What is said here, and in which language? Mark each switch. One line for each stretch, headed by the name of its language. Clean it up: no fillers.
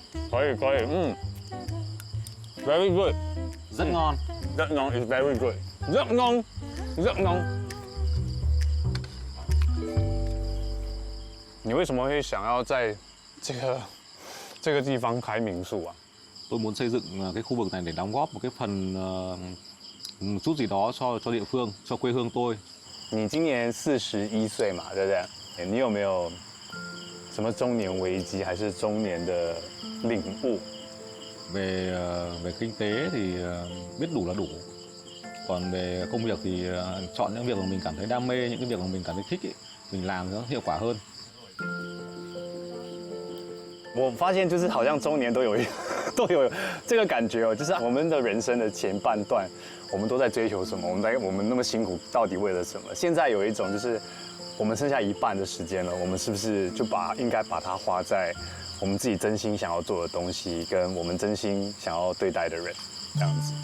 Chinese: 可以，
English: very good，
Vietnamese: rất ngon
English: is very good， rất ngon。
Chinese: 你为什么会想要在这个地方开民宿啊
Vietnamese: ？Tôi muốn xây dựng cái khu vực này để đóng góp một cái phần một chút gì đó cho địa phương, cho quê hương tôi。
Chinese: 你今年41岁嘛，对不对？你有没有什么中年危机，还是中年的领悟
Vietnamese: ？về kinh tế thì biết đủ là đủ. Còn về công việc thì chọn những việc mà mình cảm thấy đam mê, những cái việc mà mình cảm thấy thích ấy, mình làm nó hiệu quả hơn。
Chinese: 我发现就是好像中年都有这个感觉哦，就是我们的人生的前半段，我们都在追求什么？我们那么辛苦，到底为了什么？现在有一种就是我们剩下一半的时间了，我们是不是就应该把它花在我们自己真心想要做的东西，跟我们真心想要对待的人，这样子。